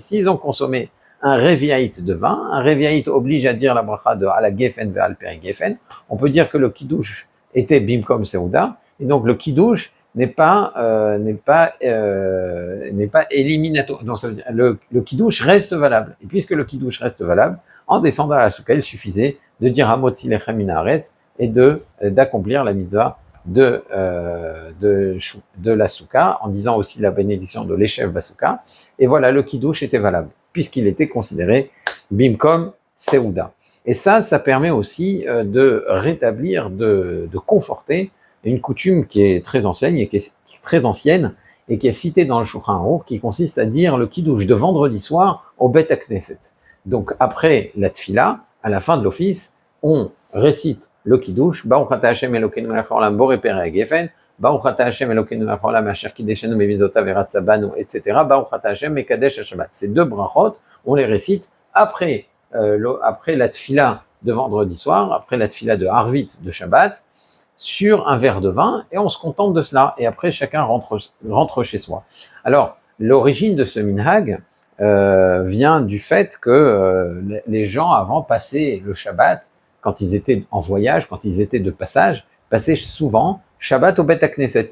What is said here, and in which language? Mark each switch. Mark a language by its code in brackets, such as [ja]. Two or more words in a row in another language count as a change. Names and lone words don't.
[fr] S'ils ont consommé un reviaït de vin, un reviaït oblige à dire la bracha de [he] על הגפן ועל פרי הגפן, [fr] on peut dire que le kiddush était [he] במקום סעודה, [fr] et donc le kiddush n'est pas éliminatoire. Donc ça veut dire le kiddush reste valable. Et puisque le kiddush reste valable, en descendant à la souka, il suffisait de dire [he] המוציא לחם מן הארץ [fr] et d'accomplir la mitzvah de la souka, en disant aussi la bénédiction de [he] לישב בסוכה. [fr] Et voilà, le kiddush était valable, puisqu'il était considéré [he] במקום סעודה. [fr] Et ça permet aussi de rétablir, de conforter une coutume qui est très ancienne et qui est très ancienne et qui est citée dans le Shulchan Aruch, qui consiste à dire le kiddush de vendredi soir au [he] בית הכנסת. [fr] Donc après la tfila, à la fin de l'office, on récite le kiddush, [he] ברוך אתה ה' אלוקינו מלך העולם בורא פרי הגפן ברוך אתה ה' אלוקינו מלך העולם אשר קדשנו במצותיו ורצה בנו, [fr] etc. [he] ברוך אתה ה' מקדש השבת. [fr] Ces deux brachot, on les récite après la tfila de vendredi soir, après la tfila de Harvit de Shabbat, sur un verre de vin, et on se contente de cela. Et après, chacun rentre chez soi. Alors, l'origine de ce minhag vient du fait que les gens avant passaient le Shabbat, quand ils étaient en voyage, quand ils étaient de passage, passaient souvent Shabbat au [he] בית הכנסת.